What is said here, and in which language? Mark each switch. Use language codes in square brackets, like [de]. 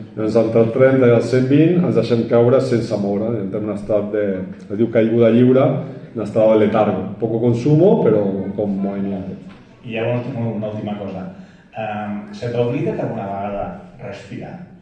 [ca] Llavors, entre el 30 i el 120 ens deixem caure sense moure. Entrem en un estat es diu caiguda lliure, [es] en estado de letargo. Poco consumo, pero con movimiento. [ca] I hi ha una última cosa. Se t'oblida alguna vegada respirar?